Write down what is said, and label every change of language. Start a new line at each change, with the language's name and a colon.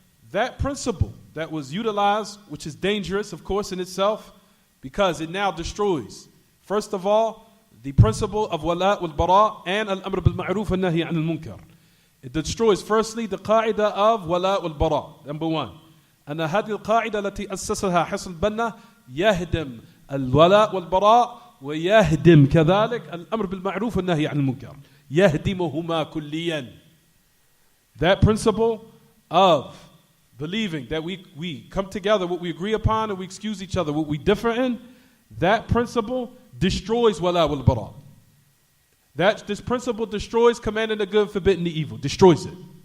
English: That principle that was utilized, which is dangerous, of course, in itself, because it now destroys, first of all, the principle of wala wal bara and al-amr bil ma'ruf and nahi an al-munkar. It destroys, firstly, the qaida of wala wal bara, number one.
Arabic: And هذه القاعدة التي أسسها حسن البنا يهدم الولاء والبراء ويهدم كذلك الأمر بالمعروف والنهي عن المنكر. يهدمهما كليا.
English: That principle of believing that we come together, what we agree upon, and we excuse each other, what we differ in, that principle destroys wala wal bara. This principle destroys commanding the good, forbidding the evil. Destroys it.